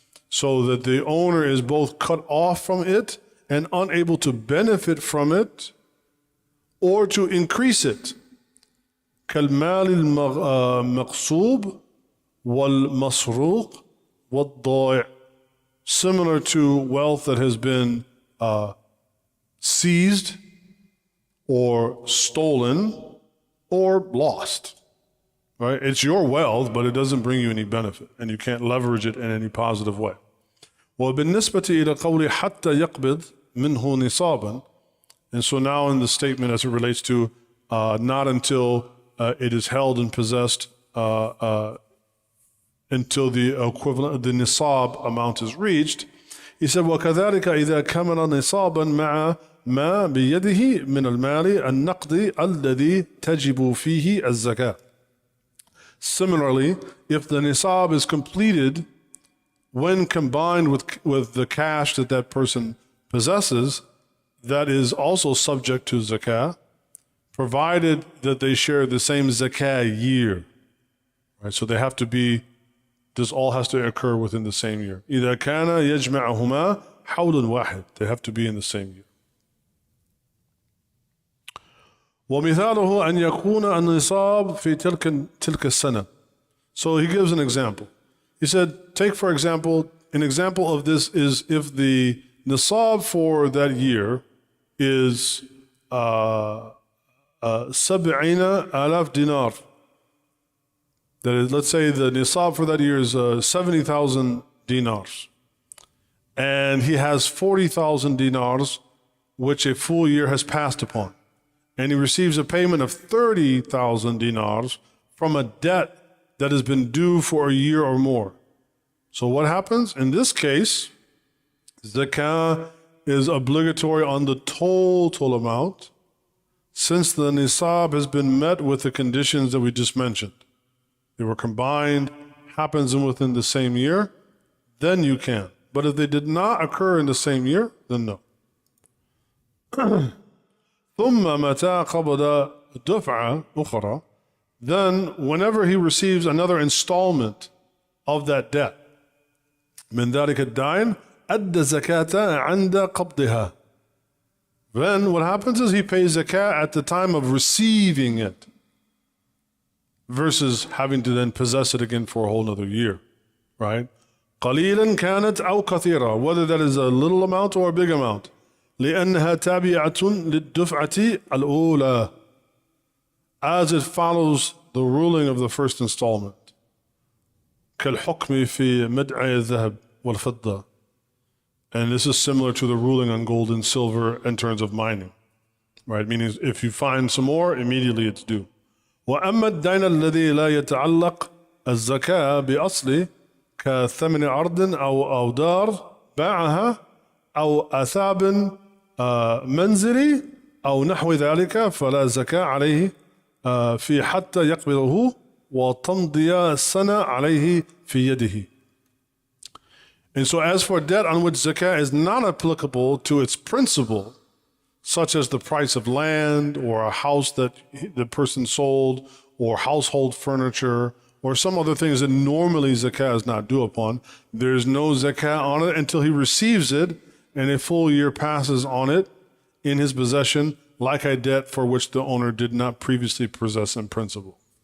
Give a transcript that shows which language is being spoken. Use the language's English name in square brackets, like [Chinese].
[English] so that the owner is both cut off from it and unable to benefit from it or to increase it. [Arabic] كالمال المغصوب والمسروق والضائع. [English] Similar to wealth that has been seized or stolen or lost. Right? It's your wealth, but it doesn't bring you any benefit, and you can't leverage it in any positive way. [Arabic] وبالنسبة إلى قول حتى يقبض منه نصابا. [English] And so now in the statement as it relates to not until it is held and possessed until the equivalent, the nisab amount is reached. He said, [Arabic] وكذلك إذا كمل نصابا مع ما بيده من المال النقدي الذي تجب فيه الزكاة. [English] Similarly, if the nisab is completed when combined with the cash that that person possesses, that is also subject to zakah, provided that they share the same zakah year. Right? So they have to be, this all has to occur within the same year. [Arabic] إذا كان يجمعهما حول واحد. [English] They have to be in the same year. [Arabic] ومثاله أن يكون النصاب في تلك السنة. [English] So he gives an example. He said, take for example, an example of this is if the nisab for that year is 70,000 dinar. That is, let's say the nisab for that year is 70,000 dinars. And he has 40,000 dinars, which a full year has passed upon. And he receives a payment of 30,000 dinars from a debt that has been due for a year or more. So what happens? In this case, zakah is obligatory on the total amount since the nisab has been met with the conditions that we just mentioned. They were combined, happens within the same year, then you can. But if they did not occur in the same year, then no. [Arabic] ثم متى قبض دفعة أخرى, [English] then whenever he receives another installment of that debt, [Arabic] من ذلك الدين أدى زكاة عند قبضها. [English] Then what happens is he pays zakah at the time of receiving it versus having to then possess it again for a whole other year, right? [Arabic] قليلا كانت أو كثيرة, [English] whether that is a little amount or a big amount. [Arabic] لأنها تابعة للدفعة الأولى, [English] as it follows the ruling of the first installment. [Arabic] كالحكم في مدع الذهب والفضة. [English] And this is similar to the ruling on gold and silver in terms of mining, right? Meaning if you find some more, immediately it's due. [Arabic] وأما الدين الذي لا يتعلق الزكاة بأصله كثمن أرض أو دار باعها أو أثاب منزلي أو نحو ذلك فلا زكاة عليه في حتى يقبضه وتمضي السنة عليه في يده. [English] And so as for debt on which zakah is not applicable to its principal, such as the price of land or a house that the person sold or household furniture or some other things that normally zakah is not due upon, there's no zakah on it until he receives it and a full year passes on it in his possession, like a debt for which the owner did not previously possess in principle.